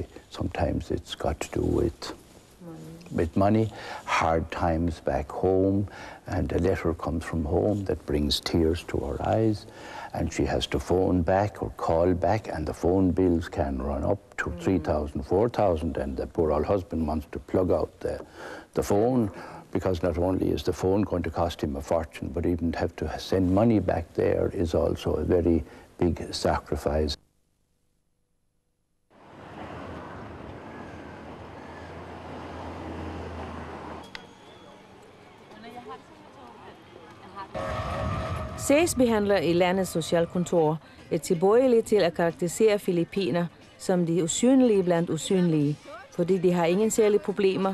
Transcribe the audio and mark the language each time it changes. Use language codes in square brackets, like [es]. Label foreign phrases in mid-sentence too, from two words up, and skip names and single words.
[en] Sometimes it's got to do with money, hard times back home, and a letter comes from home that brings tears to her eyes, and she has to phone back or call back, and the phone bills can run up to 3,000, 4,000, and the poor old husband wants to plug out the phone, because not only is the phone going to cost him a fortune, but even have to send money back there is also a very big sacrifice. [da] Sagsbehandlere i landets socialkontor er tilbøjelige til at karakterisere filippiner som de usynlige blandt usynlige, fordi de har ingen særlige problemer.